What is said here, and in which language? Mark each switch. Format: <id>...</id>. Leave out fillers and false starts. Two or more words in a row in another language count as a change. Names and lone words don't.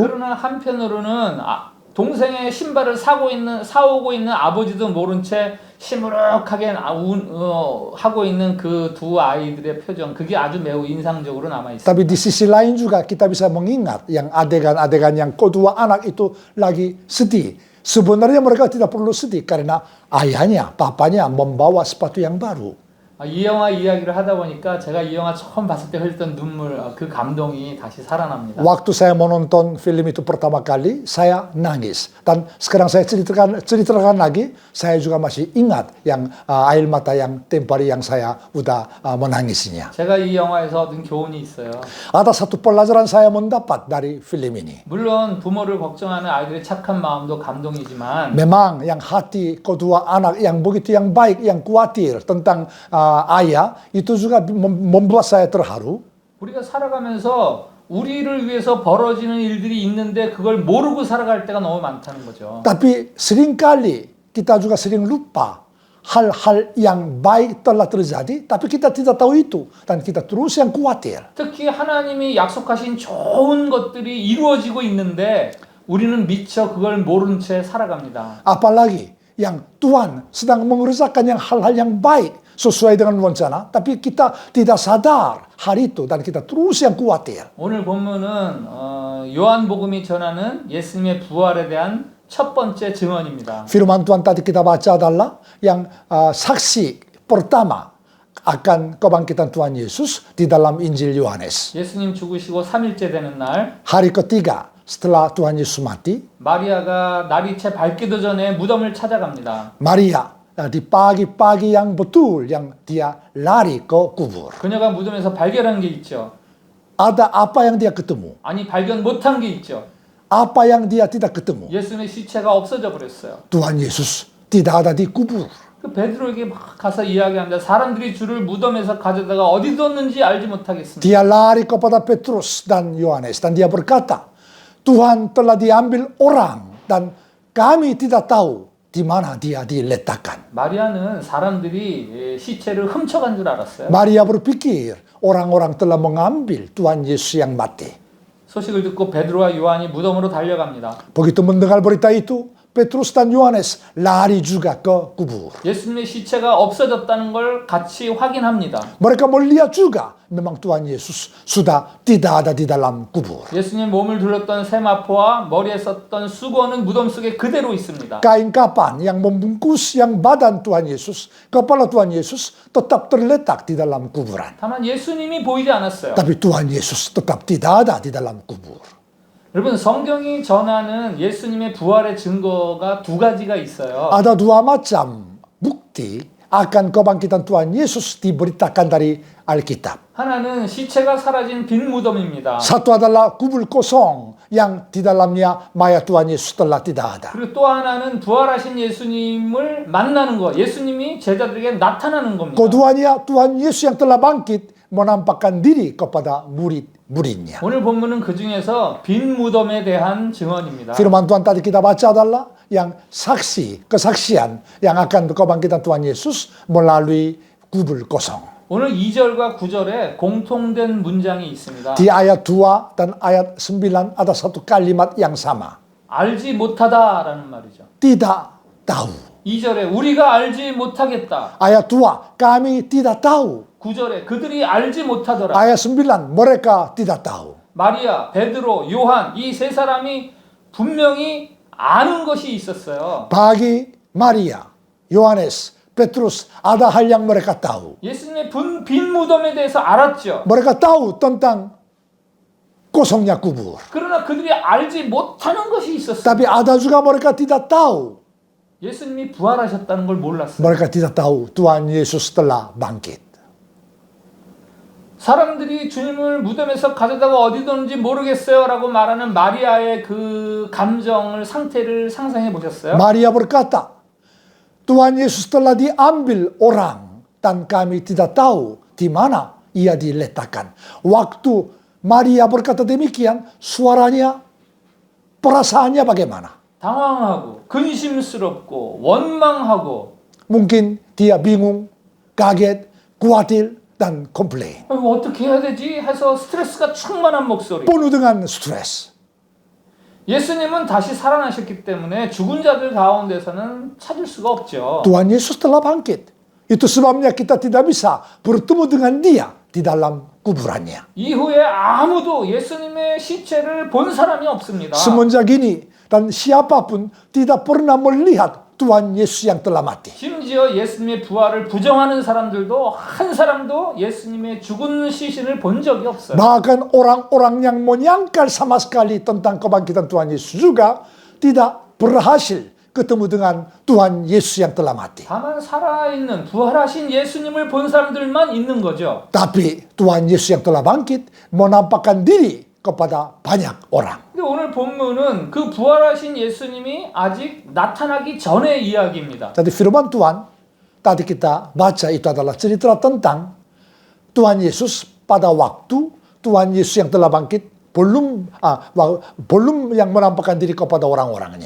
<ko>그러나 한편으로는 동생의 신발을 사오고 있는 아버지도 모른 채 시무룩하게 하고 있는 그 두 아이들의 표정, 그게 아주 매우 인상적으로 남아 있습니다.</ko> <id>Tapi di sisi lain juga kita bisa mengingat yang adegan-adegan yang kedua anak itu lagi sedih. Sebenarnya mereka tidak perlu sedih karena ayahnya, papanya membawa sepatu yang baru.</id> <ko>이 영화 이야기를 하다 보니까 제가 이 영화 처음 봤을 때 흘렸던 눈물, 그 감동이 다시 살아납니다.</ko> <id>Waktu saya menonton film itu pertama kali, saya nangis. Dan sekarang saya ceritakan lagi, saya juga masih ingat yang air mata yang tempo hari yang saya udah menangisnya.</id> <ko>제가 이 영화에서 얻은 교훈이 있어요.</ko> <id>Ada satu pelajaran saya mendapat dari film ini.</id> <ko>물론 부모를 걱정하는 아이들의 착한 마음도 감동이지만</ko> <id>Memang yang hati kedua anak yang begitu yang baik, yang khawatir tentang ayah, itu juga membuat saya terharu.</id> <ko>우리가 살아가면서 우리를 위해서 벌어지는 일들이 있는데 그걸 모르고 살아갈 때가 너무 많다는 거죠.</ko> <id>Tapi seringkali kita juga sering lupa hal-hal yang baik telah terjadi, tapi kita tidak tahu itu dan kita terus yang khawatir.</id> <ko>특히 하나님이 약속하신 좋은 것들이 이루어지고 있는데 우리는 미처 그걸 모른 채 살아갑니다.</ko> <id>Apalagi yang Tuhan sedang mengerjakan yang hal-hal yang baik sesuai dengan rencana, tapi kita tidak sadar hari itu dan kita terus yang khawatir.</id> <ko>오늘 본문은 요한복음이 전하는 예수님의 부활에 대한 첫 번째 증언입니다.</ko> <id>Firman Tuhan tadi kita baca adalah yang saksi pertama akan kebangkitan Tuhan Yesus di dalam Injil Yohanes.</id> <ko>예수님 죽으시고 3일째 되는 날</ko> <id>Hari ketiga setelah Tuhan Yesus mati,</id> <ko>마리아가 날이 채 밝기도 전에 무덤을 찾아갑니다.</ko> <id>Maria di pagi-pagi yang betul yang dia lari ke kubur.</id> <ko>그녀가 무덤에서 발견한 게 있죠.</ko> <id>Ada apa yang dia ketemu?</id> <ko>아니 발견 못한 게 있죠.</ko> <id>Apa yang dia tidak ketemu?</id> <ko>예수님의 시체가 없어져 버렸어요.</ko> <id>Tuhan Yesus tidak ada di kubur.</id> <ko>그 베드로에게 막 가서 이야기합니다. 사람들이 주를 무덤에서 가져다가 어디 뒀는지 알지 못하겠습니다.</ko> <id>Dia lari kepada Petrus dan Yohanes dan dia berkata, Tuhan telah diambil orang dan kami tidak tahu di mana dia diletakkan.</id> <ko>마리아는 사람들이 시체를 훔쳐간 줄 알았어요.</ko> <id>Maria berpikir orang-orang telah mengambil Tuhan Yesus yang mati.</id> <ko>소식을 듣고 베드로와 요한이 무덤으로 달려갑니다.</ko> <id>Begitu mendengar berita itu, Petrus dan Yohanes lari juga ke kubur.</id> <ko>예수님의 시체가 없어졌다는 걸 같이 확인합니다.</ko> <id>Mereka melihat juga memang Tuhan Yesus sudah tidak ada di dalam kubur.</id> <ko>예수님 몸을 둘렀던 세마포와 머리에 썼던 수건은 무덤 속에 그대로 있습니다.</ko> <id>Kain kapan yang membungkus yang badan Tuhan Yesus, kepala Tuhan Yesus tetap terletak di dalam kuburan.</id> <ko>다만 예수님이 보이지 않았어요.</ko> <id>Tapi Tuhan Yesus tetap tidak ada di dalam kubur.</id> <ko>여러분 성경이 전하는 예수님의 부활의 증거가 두 가지가 있어요.</ko> <id>Ada dua macam bukti akan kebangkitan Tuhan Yesus diberitakan dari Alkitab.</id> <ko>하나는 시체가 사라진 빈 무덤입니다.</ko> <id>Satu adalah kubur kosong yang di dalamnya mayat Tuhan Yesus telah tidak ada.</id> <ko>그리고 또 하나는 부활하신 예수님을 만나는 거. 예수님이 제자들에게 나타나는 겁니다.</ko> <id>Keduanya Tuhan Yesus yang telah bangkit menampakkan diri kepada murid-muridnya.</id> <ko>오늘 본문은 그 중에서 빈 무덤에 대한 증언입니다.</ko> <id>Firman Tuhan tadi kita baca adalah yang kesaksian yang akan kebangkitan Tuhan Yesus melalui kubur kosong.</id> <ko>오늘 2절과 9절에 공통된 문장이 있습니다.</ko> <id>Di ayat 2 dan ayat 9 ada satu kalimat yang sama.</id> <ko>알지 못하다라는 말이죠.</ko> <id>Tidak tahu.</id> <ko>2절에 우리가 알지 못하겠다.</ko> <id>Ayat 2, kami tidak tahu.</id> <ko>9절에 그들이 알지 못하더라.</ko> <id>Ayat 9, mereka tidak tahu.</id> <ko>마리아, 베드로, 요한 이 세 사람이 분명히 아는 것이 있었어요.</ko> <id>Pagi Maria, Yohanes, Petrus ada hal yang mereka tahu.</id> <ko>예수님의 빈 무덤에 대해서 알았죠.</ko> <id>Mereka tahu tentang kosongnya kubur.</id> <ko>그러나 그들이 알지 못하는 것이 있었어요.</ko> <id>Tapi ada juga mereka tidak tahu.</id> <ko>예수님이 부활하셨다는 걸 몰랐어요.</ko> <id>Mereka tidak tahu Tuhan Yesus telah bangkit.</id> <ko>사람들이 주님을 무덤에서 가져다가 어디 뒀는지 모르겠어요 라고 말하는 마리아의 그 감정을, 상태를 상상해 보셨어요?</ko> <id>Maria berkata, Tuhan Yesus telah diambil orang dan kami tidak tahu di mana ia diletakkan. Waktu Maria berkata demikian, suaranya, perasaannya bagaimana?</id> <ko>당황하고 근심스럽고 원망하고</ko> <id>Mungkin dia bingung, kaget, khawatir, dan komplain.</id> <ko>어떻게 해야 되지? 해서 스트레스가 충만한 목소리.</ko> <id>Penuh dengan stres.</id> <ko>예수님은 다시 살아나셨기 때문에 죽은 자들 가운데서는 찾을 수가 없죠.</ko> <id>Tuhan Yesus telah bangkit. Itu sebabnya kita tidak bisa bertemu dengan dia di dalam kuburannya.</id> <ko>이후에 아무도 예수님의 시체를 본 사람이 없습니다.</ko> <id>Semenjak ini, dan siapapun tidak pernah melihat Tuhan Yesus yang telah mati.</id> <ko>심지어 예수님의 부활을 부정하는 사람들도 한 사람도 예수님의 죽은 시신을 본 적이 없어요.</ko> <id>Bahkan orang-orang yang menyangkal sama sekali tentang kebangkitan Tuhan Yesus juga tidak berhasil ketemu dengan Tuhan Yesus yang telah mati.</id> <ko>다만 살아있는 부활하신 예수님을 본 사람들만 있는 거죠.</ko> <id>Tapi Tuhan Yesus yang telah bangkit menampakkan diri kepada banyak orang.</id> <ko>근데 오늘 본문은 그 부활하신 예수님이 아직 나타나기 전의 이야기입니다.</ko> <id>Jadi firman Tuhan tadi kita baca itu adalah cerita tentang Tuhan Yesus pada waktu Tuhan Yesus yang telah bangkit belum yang menampakkan diri kepada orang-orangnya.</id>